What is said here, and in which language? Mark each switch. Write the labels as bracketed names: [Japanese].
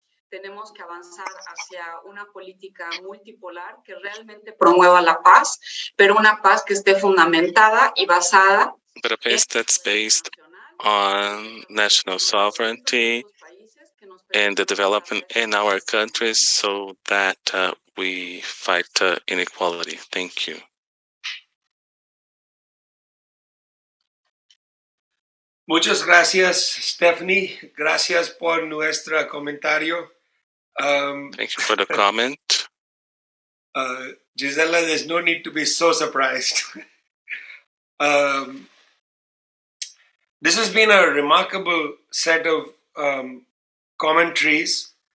[Spanish] tenemos que avanzar hacia una política multipolar que realmente promueva la paz, pero una paz que esté fundamentada y basada [English] but a peace that's based on national sovereignty and the development in our countries so that we fight inequality. Thank you. [Spanish] Muchas gracias, Stephanie. Gracias por nuestro comentario. [English] Thank you for the comment. Gisela, there's no need to be so surprised. This has been a remarkable set of commentaries.